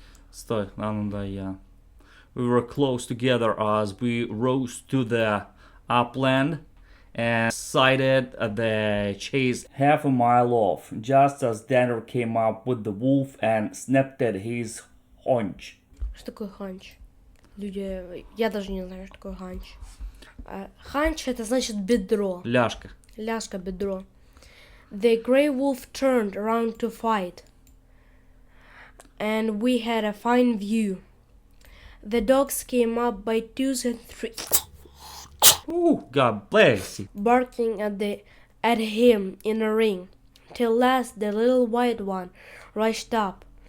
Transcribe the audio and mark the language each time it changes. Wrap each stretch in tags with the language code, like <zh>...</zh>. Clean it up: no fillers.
<ru>Стой, я.</ru> <en>We were close together as we rose to the upland and sighted the chase half a mile off, just as Danner came up with the wolf and snapped at his haunch.</en> <ru>Что такое ханч? Люди, я даже не знаю, что такое ханч. Ханч — это значит бедро. Ляжка. Ляжка, бедро.</ru> <en>The grey wolf turned around to fight, and we had a fine view. The dogs came up by twos and threes. God bless you. Barking at him in a ring, till last the little white one rushed up.</en>